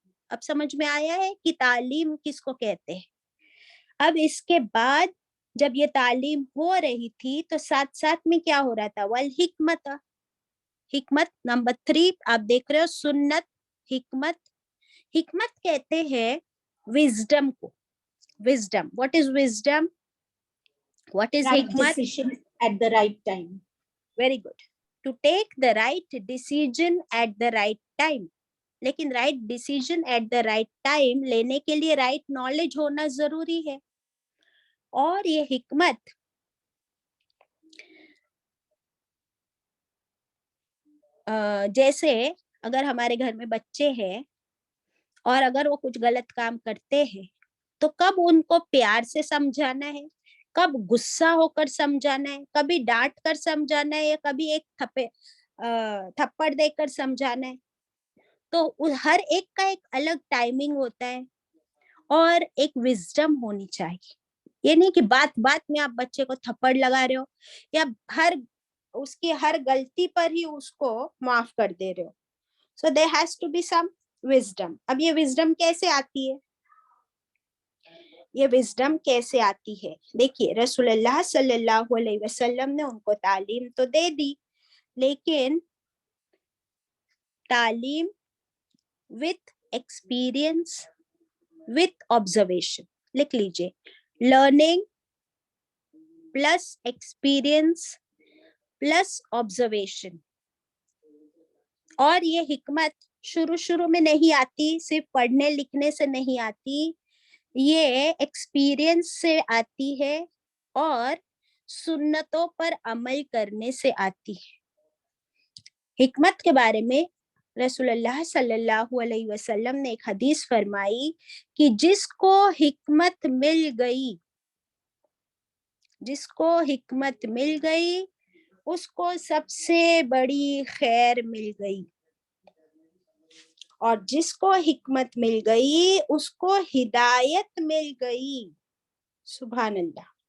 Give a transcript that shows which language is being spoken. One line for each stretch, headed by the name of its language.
Urdu: اب سمجھ میں آیا ہے کہ تعلیم کس کو کہتے ہیں. اب اس کے بعد جب یہ تعلیم ہو رہی تھی تو ساتھ ساتھ میں کیا ہو رہا تھا؟ والحکمت. حکمت نمبر 3 آپ دیکھ رہے ہو، سنت، حکمت. حکمت کہتے ہیں وزڈم کو.
English: Wisdom, what is wisdom? What is Right
Urdu: hikmat?
English: decision at the right time. Very good. To take the right decision at the right time.
Urdu: لیکن
English: right decision at the right time
Urdu: لینے کے لیے
English: right knowledge
Urdu: ہونا ضروری ہے. اور یہ حکمت جیسے اگر ہمارے گھر میں بچے ہیں اور اگر وہ کچھ غلط کام کرتے ہیں تو کب ان کو پیار سے سمجھانا ہے، کب غصہ ہو کر سمجھانا ہے، کبھی ڈانٹ کر سمجھانا ہے، یا کبھی ایک تھپڑ دے کر سمجھانا ہے. تو ہر ایک کا ایک الگ ٹائمنگ ہوتا ہے اور ایک وزڈم ہونی چاہیے. یہ نہیں کہ بات بات میں آپ بچے کو تھپڑ لگا رہے ہو یا اس کی ہر غلطی پر ہی اس کو معاف کر دے رہے ہو.
English: So there has to be some wisdom.
Urdu: اب یہ وزڈم کیسے آتی ہے؟ یہ وزڈم کیسے آتی ہے؟ دیکھیے، رسول اللہ صلی اللہ علیہ وسلم نے ان کو تعلیم تو دے دی، لیکن تعلیم
English: with experience, with observation.
Urdu: لکھ لیجئے،
English: learning plus experience plus observation.
Urdu: اور یہ حکمت شروع میں نہیں آتی، صرف پڑھنے لکھنے سے نہیں آتی، یہ ایکسپیرینس سے آتی ہے اور سنتوں پر عمل کرنے سے آتی ہے. حکمت کے بارے میں رسول اللہ صلی اللہ علیہ وسلم نے ایک حدیث فرمائی کہ جس کو حکمت مل گئی، جس کو حکمت مل گئی اس کو سب سے بڑی خیر مل گئی، اور جس کو حکمت مل گئی اس کو ہدایت مل گئی. سبحان اللہ.